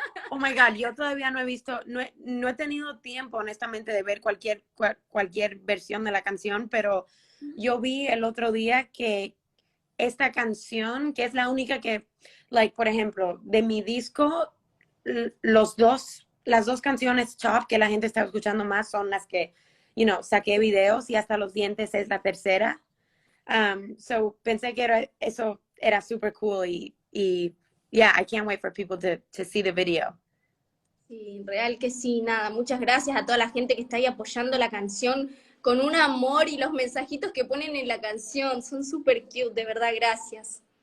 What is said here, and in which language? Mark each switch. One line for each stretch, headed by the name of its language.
Spanish: Oh my God, yo todavía no he visto, no he tenido tiempo, honestamente, de ver cualquier versión de la canción, pero yo vi el otro día que esta canción, que es la única que, por ejemplo, de mi disco, las dos canciones top que la gente está escuchando más son las que, saqué videos y hasta los dientes es la tercera.
English: So
Spanish: pensé que eso era super cool y
English: yeah, I can't wait for people to see the video.
Spanish: Sí, real que sí, nada. Muchas gracias a toda la gente que está ahí apoyando la canción con un amor y los mensajitos que ponen en la canción. Son súper cute, de verdad, gracias.